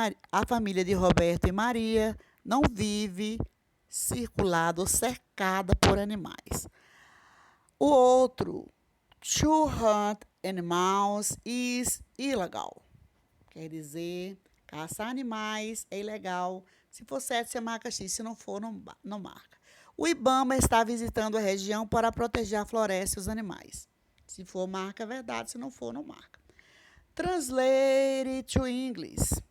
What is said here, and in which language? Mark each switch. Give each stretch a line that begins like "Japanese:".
Portuguese: A família de Roberto e Maria não vive circulada ou cercada por animais. O outro,
English: to hunt animals is illegal.
Portuguese: Quer dizer, caçar animais é ilegal. Se for certo, você marca X. Se não for, não marca. O IBAMA está visitando a região para proteger a floresta e os animais. Se for, marca verdade. Se não for, não marca.
English: Translate to English.